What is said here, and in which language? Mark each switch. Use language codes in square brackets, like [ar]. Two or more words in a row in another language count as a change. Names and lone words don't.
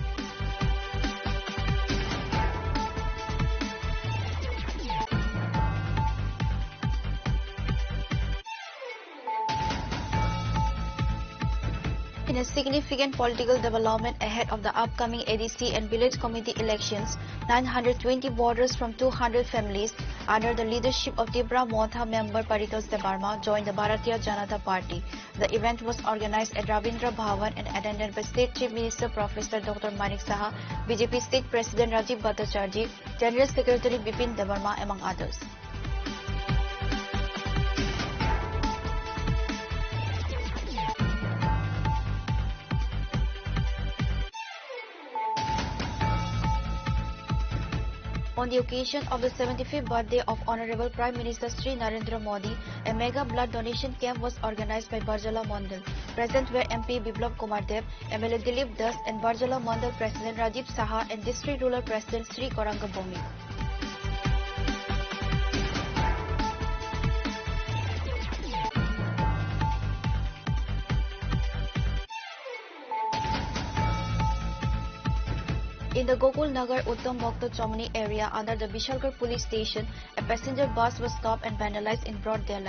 [en] In a significant political development ahead of the upcoming ADC and village committee elections, 920 voters from 200 families under the leadership of Tripura Motha member Paritosh Debarma joined the Bharatiya Janata Party. The event was organized at Rabindra Bhavan and attended by State Chief Minister Professor Dr. Manik Saha, BJP State President Rajiv Bhattacharjee, General Secretary Bipin Debarma, among others. On the occasion of the 75th birthday of Honorable Prime Minister Sri Narendra Modi, a mega blood donation camp was organized by Barjala Mandal. Present were MP Biplab Kumar Dev, MLA Dilip Das and Barjala Mandal President Rajiv Saha and District Rural President Sri Koranga Bomi. In the Gokul Nagar Uttam Bhakta Chomani area under the Bishalgarh police station, a passenger bus was stopped and vandalized in broad daylight.